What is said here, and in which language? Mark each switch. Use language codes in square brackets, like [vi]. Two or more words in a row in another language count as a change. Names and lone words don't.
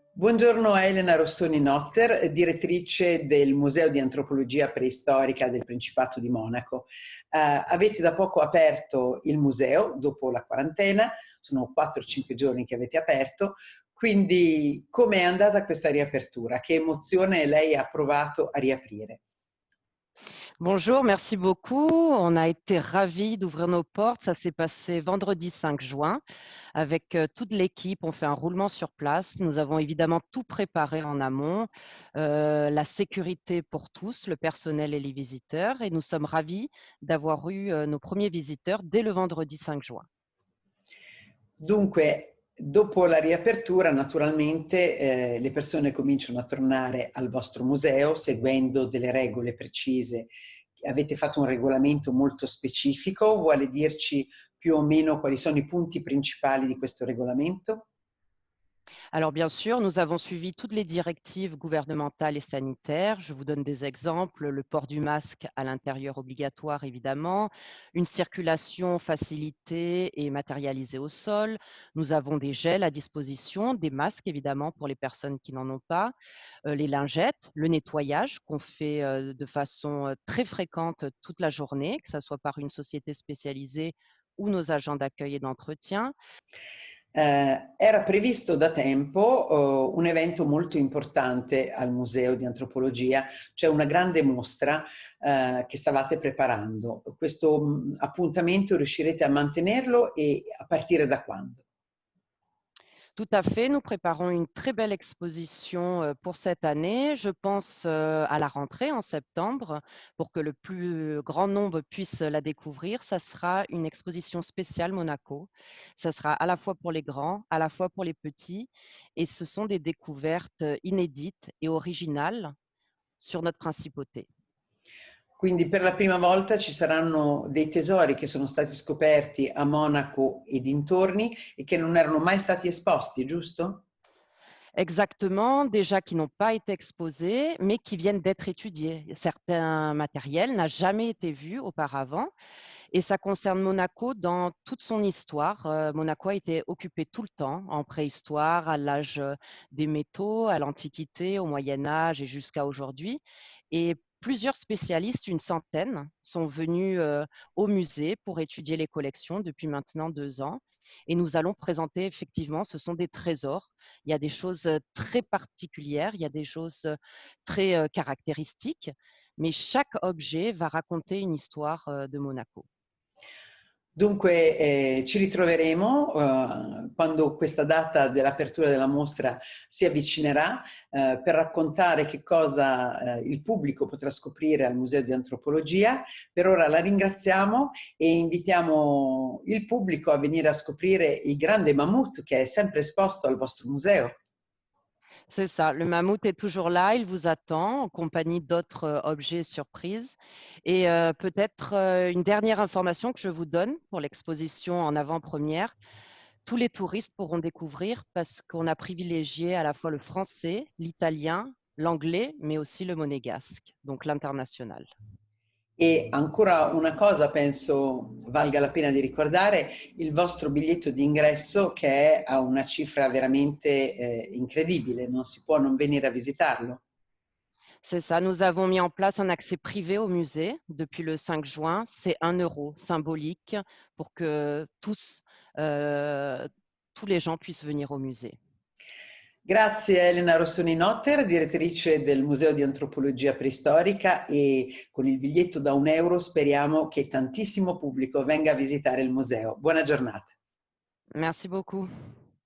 [it] Buongiorno a Elena Rossoni-Notter, direttrice del Museo di Antropologia Preistorica del Principato di Monaco. Avete da poco aperto il museo, dopo la quarantena, sono 4-5 giorni che avete aperto, quindi come è andata questa riapertura? Che emozione lei ha provato a riaprire? [fr] Bonjour, merci beaucoup. On a été ravis d'ouvrir nos portes. Ça s'est passé vendredi 5 juin avec toute l'équipe. On fait un roulement sur place. Nous avons évidemment tout préparé en amont, la sécurité pour tous, le personnel et les visiteurs. Et nous sommes ravis d'avoir eu nos premiers visiteurs dès le vendredi 5 juin. [it] Dunque, dopo la riapertura, naturalmente, le persone cominciano a tornare al vostro museo seguendo delle regole precise. Avete fatto un regolamento molto specifico, vuole dirci più o meno quali sono i punti principali di questo regolamento? [fr] Alors bien sûr, nous avons suivi toutes les directives gouvernementales et sanitaires. Je vous donne des exemples. Le port du masque à l'intérieur obligatoire, évidemment. Une circulation facilitée et matérialisée au sol. Nous avons des gels à disposition, des masques, évidemment, pour les personnes qui n'en ont pas. Les lingettes, le nettoyage qu'on fait de façon très fréquente toute la journée, que ce soit par une société spécialisée ou nos agents d'accueil et d'entretien. [it] Era previsto da tempo un evento molto importante al Museo di Antropologia, cioè una grande mostra che stavate preparando. Questo appuntamento riuscirete a mantenerlo e a partire da quando? [fr] Tout à fait, nous préparons une très belle exposition pour cette année. Je pense à la rentrée en septembre pour que le plus grand nombre puisse la découvrir. Ça sera une exposition spéciale Monaco. Ça sera à la fois pour les grands, à la fois pour les petits. Et ce sont des découvertes inédites et originales sur notre principauté. [it] Quindi per la prima volta ci saranno dei tesori che sono stati scoperti a Monaco e dintorni e che non erano mai stati esposti, giusto? [fr] Exactement, déjà qui n'ont pas été exposés, mais qui viennent d'être étudiés. Certains matériels n'ont jamais été vus auparavant et ça concerne Monaco dans toute son histoire. Monaco a été occupé tout le temps, en préhistoire, à l'âge des métaux, à l'Antiquité, au Moyen Âge et jusqu'à aujourd'hui. Et plusieurs spécialistes, une centaine, sont venus au musée pour étudier les collections depuis maintenant 2 ans. Et nous allons présenter effectivement, ce sont des trésors. Il y a des choses très particulières, il y a des choses très caractéristiques, mais chaque objet va raconter une histoire de Monaco. [it] Dunque ci ritroveremo quando questa data dell'apertura della mostra si avvicinerà per raccontare che cosa il pubblico potrà scoprire al Museo di Antropologia. Per ora la ringraziamo e invitiamo il pubblico a venire a scoprire il grande mammut che è sempre esposto al vostro museo. [fr] C'est ça, le mammouth est toujours là, il vous attend en compagnie d'autres objets surprises. Et peut-être une dernière information que je vous donne pour l'exposition en avant-première. Tous les touristes pourront découvrir parce qu'on a privilégié à la fois le français, l'italien, l'anglais, mais aussi le monégasque, donc l'international. [it] E ancora una cosa penso valga la pena di ricordare, il vostro biglietto d'ingresso che è a una cifra veramente incredibile, non si può non venire a visitarlo. [fr] C'est ça, nous avons mis en place un accès privé au musée depuis le 5 juin. C'est 1 € symbolique pour que euh, tous les gens puissent venir au musée. [it] Grazie a Elena Rossoni-Notter, direttrice del Museo di Antropologia Preistorica, e con il biglietto da 1 € speriamo che tantissimo pubblico venga a visitare il museo. Buona giornata. [fr] Merci beaucoup.